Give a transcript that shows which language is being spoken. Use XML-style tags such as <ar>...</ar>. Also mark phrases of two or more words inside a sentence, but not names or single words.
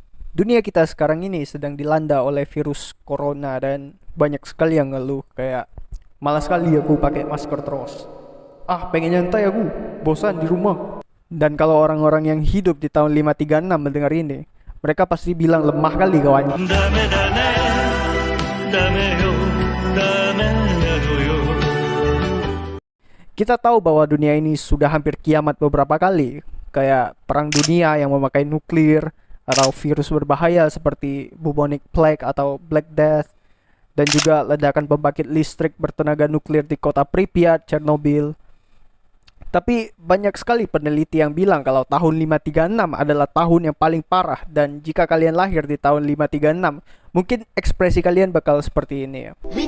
<id>Dunia kita sekarang ini sedang dilanda oleh virus corona dan banyak sekali yang ngeluh kayak malas sekali aku pakai masker terus. Ah, pengen nyantai aku, bosan di rumah. Dan kalau orang-orang yang hidup di tahun 536 mendengar ini, mereka pasti bilang lemah kali kawan.</id> <ja>ダメだねダメよ</ja> <id>Kita tahu bahwa dunia ini sudah hampir kiamat beberapa kali, kayak perang dunia yang memakai nuklir atau virus berbahaya seperti</id> <en>bubonic plague</en> <id>atau</id> <en>Black Death,</en> <id>dan juga ledakan pembangkit listrik bertenaga nuklir di kota Pripyat, Chernobyl. Tapi banyak sekali peneliti yang bilang kalau tahun 536 adalah tahun yang paling parah, dan jika kalian lahir di tahun 536, mungkin ekspresi kalian bakal seperti ini ya.</id>